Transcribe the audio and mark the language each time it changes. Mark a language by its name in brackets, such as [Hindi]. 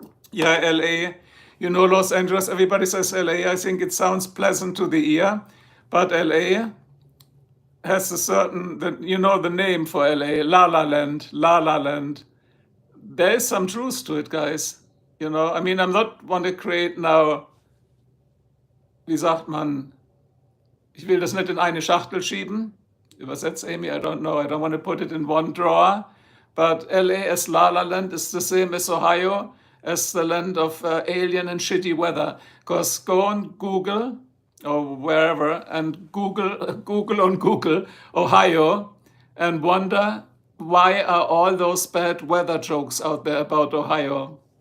[English] Yeah, LA, you know, Los Angeles, everybody says LA. I think it sounds pleasant to the ear, but LA has a certain, you know, the name for LA, La La Land, La La Land. There is some truth to it, guys. You know, I mean, I'm not want to create now, [German] wie sagt man, ich will das nicht in eine Schachtel schieben. Übersetzt, [English] Amy, I don't know. I don't want to put it in one drawer. But LA as La La Land is the same as Ohio, as the land of alien and shitty weather. Because go on Google or wherever and Google on Google Ohio and wonder why are all those bad weather jokes out there about Ohio.